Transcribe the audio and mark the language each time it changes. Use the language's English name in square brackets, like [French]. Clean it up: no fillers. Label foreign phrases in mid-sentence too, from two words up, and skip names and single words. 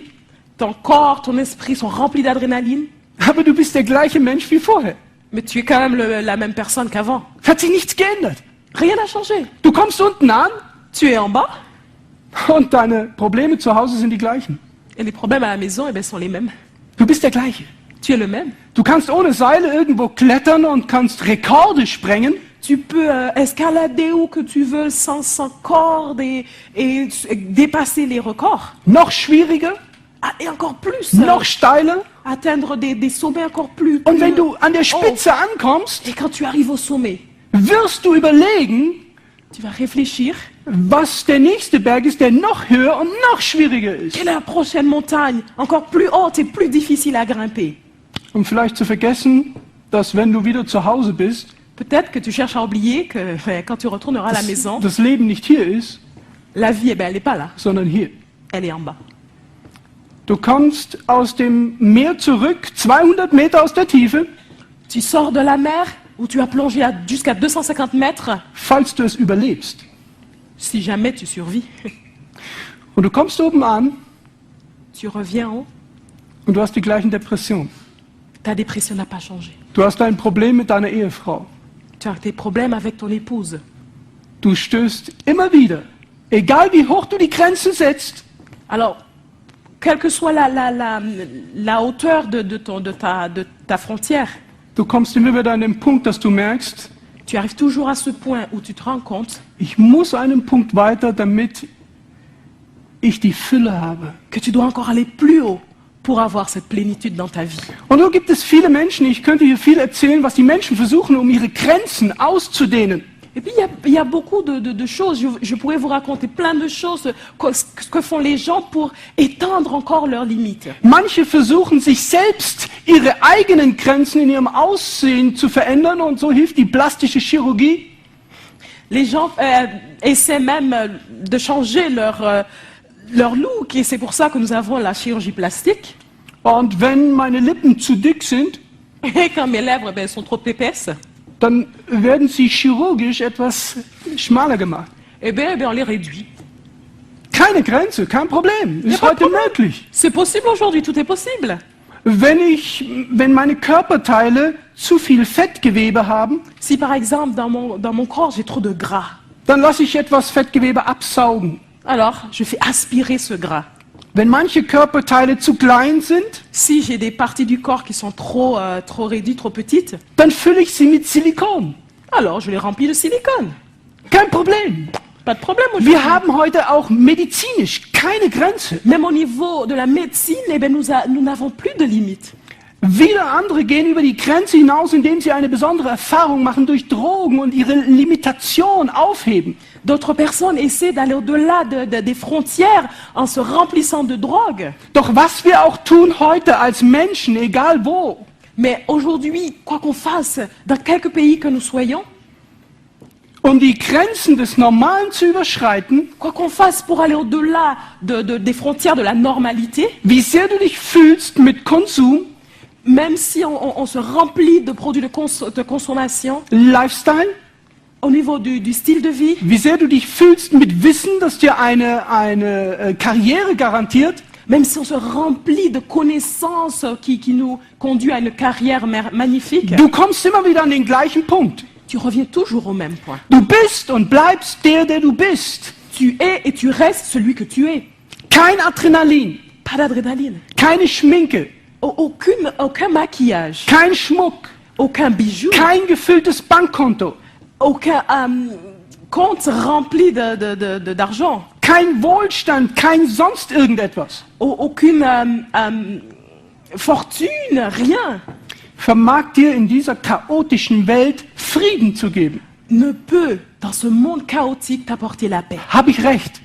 [French] ton corps, ton esprit sont remplis d'adrénaline, [German] aber du bist der gleiche Mensch wie vorher. [French] mais tu es quand même la même personne qu'avant. [German] Es hat sich nichts geändert. [French] Rien n'a changé. [German] Du kommst unten an [French] Tu es en bas [German] und deine Probleme zu Hause sind die gleichen. [French] et les problèmes à la maison sont les mêmes. [German] Du bist der gleiche. [French] Tu es le même. [German] Du kannst ohne Seile irgendwo klettern und kannst Rekorde sprengen. [French] Tu peux escalader où que tu veux sans corde et dépasser les records. [German] Noch schwieriger, [French] Ah, et encore plus, [German] noch steiler. [French] atteindre des sommets encore plus. [German] Und wenn du an der [French] hauts. [German] Spitze ankommst, [French] Et quand tu arrives au sommet, [German] wirst du überlegen, [French] tu vas réfléchir. [German] was der nächste Berg ist, der noch höher und noch schwieriger ist. [French] Quelle est la prochaine montagne, encore plus haute et plus difficile à grimper? [German] Um vielleicht zu vergessen, dass wenn du wieder zu Hause bist, [French] Peut-être que tu cherches à oublier que quand tu retourneras à la maison, [German] das Leben nicht hier ist, [French] la vie, elle n'est pas là, [German] sondern hier. [French] elle est en bas. [German] Du kommst aus dem Meer zurück, 200 Meter aus der Tiefe, [French] Tu sors de la mer où tu as plongé jusqu'à 250 mètres, [German] falls du es überlebst. [French] si jamais tu survis. [German] Und du kommst oben an [French] Tu reviens en haut, [German] und du hast die gleichen Depressionen. [French] tu Ta dépression n'a pas changé. [German] Du hast ein Problem mit deiner Ehefrau. [French] Tu as des problèmes avec ton épouse. [German] Du stößt immer wieder, egal wie hoch du die Grenze setzt, [French] Alors, quelle que soit la hauteur de ta frontière, [German] du kommst immer wieder an den Punkt, dass du merkst, [French] tu arrives toujours à ce point où tu te rends compte [German] ich muss einen Punkt weiter, damit ich die Fülle habe. [French] que tu dois encore aller plus haut pour avoir cette plénitude dans ta vie. [German] Und so gibt es viele Menschen, ich könnte hier viel erzählen, was die Menschen versuchen, um ihre Grenzen auszudehnen. [French] Et puis, il y a beaucoup de choses. Je pourrais vous raconter plein de choses que font les gens pour étendre encore leurs limites. [German] Manche versuchen, sich selbst ihre eigenen Grenzen in ihrem Aussehen zu verändern und so hilft die plastische Chirurgie. [French] Les gens essaient même de changer leur look et c'est pour ça que nous avons la chirurgie plastique. [German] Und wenn meine Lippen zu dick sind, [French] Et quand mes lèvres sont trop épaisses, [German] dann werden sie chirurgisch etwas schmaler gemacht. [French] eh bien, on les réduit. [German] Keine Grenze, kein Problem. Ist [French] pas de [German] heute [French] problème. [German] möglich. [French] C'est possible aujourd'hui, tout est possible. [German] Wenn meine Körperteile zu viel Fettgewebe haben, [French] Si par exemple dans mon corps j'ai trop de gras, [German] dann lasse ich etwas Fettgewebe absaugen. [French] alors je fais aspirer ce gras. [German] Wenn manche Körperteile zu klein sind, [French] Si j'ai des parties du corps qui sont trop réduites, trop petites, [German] dann fülle ich sie mit Silikon. [French] alors je les remplis de silicone. [German] Kein Problem. [French] Pas de problème aujourd'hui. [German] Wir haben heute auch medizinisch keine Grenze. [French] Même au niveau de la médecine, eh bien, nous n'avons plus de limites. [German] Wieder andere gehen über die Grenze hinaus, indem sie eine besondere Erfahrung machen durch Drogen und ihre Limitation aufheben. [French] D'autres personnes essaient d'aller au-delà des frontières en se remplissant de drogue. [German] Doch was wir auch tun heute als Menschen, egal wo, [French] Mais aujourd'hui, quoi qu'on fasse, dans quelque pays que nous soyons, [German] um die Grenzen des Normalen zu überschreiten, [French] quoi qu'on fasse pour aller au-delà des frontières de la normalité, [German] wie sehr du dich fühlst mit Konsum, [French] même si on se remplit de produits de consommation, [German] Lifestyle, [French] au niveau du style de vie, [German] wie sehr du dich fühlst mit Wissen, das dir eine Karriere garantiert, [French] même si on se remplit de connaissances qui nous conduit à une carrière magnifique, [German] du kommst immer wieder an den gleichen Punkt. [French] tu reviens toujours au même point. [German] Du bist und bleibst der du bist. [French] Tu es et tu restes celui que tu es. [German] Kein Adrenalin, [French] Pas d'adrénaline, [German] keine Schminke, [French] aucun maquillage, [German] kein Schmuck, [French] aucun bijou, [German] kein gefülltes Bankkonto, [French] aucun compte rempli d'argent, [German] kein Wohlstand, kein sonst irgendetwas. [French] aucune fortune, rien [German] Vermag dir in dieser chaotischen Welt Frieden zu geben. [French] ne peut, dans ce monde chaotique, t'apporter la paix. [German] Habe ich recht?